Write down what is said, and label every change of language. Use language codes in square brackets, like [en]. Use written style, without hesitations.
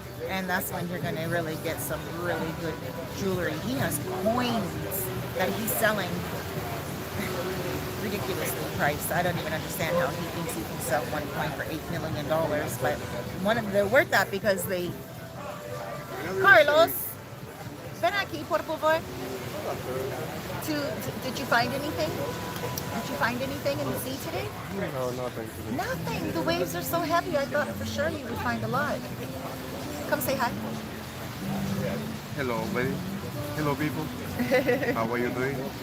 [en] And that's when you're going to really get some really good jewelry. He has coins that he's selling ridiculously priced. I don't even understand how he thinks he can sell one coin for $8 million. But they're worth that because they... [es] Carlos, ven aquí, por favor. [en] Did you find anything? Did you find anything in the sea today? No, nothing today. Nothing. The waves are so heavy. I thought for sure you would find a lot. Come say hi. Hello, buddy. Hello, people. How are you doing?